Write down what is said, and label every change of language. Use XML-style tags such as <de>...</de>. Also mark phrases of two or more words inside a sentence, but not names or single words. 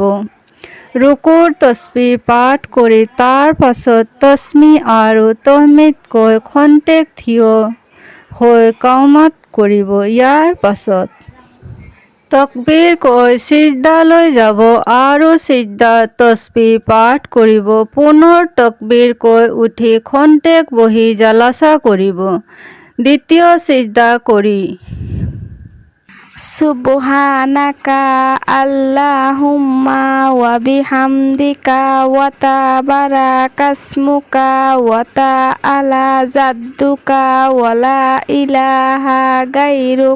<as>ৰুকুৰ তসবিহ পাঠ কৰি তাৰ পাছত তসমি আৰু তহমিদ কৈ খন্তেক থিয় হৈ কাউমাত কৰিব। ইয়াৰ পাছত তকবীৰ কৈ সিজদালৈ যাব আৰু সিজদাত তসবিহ পাঠ কৰিব। পুনৰ তকবীৰ কৈ উঠি খন্তেক বহি জালাছা কৰিব। দ্বিতীয় সিজদা কৰি</as> <ar>سبحانك اللهم وبحمدك وتبارك اسمك وتعالى جدك ولا إله غيرك.</ar>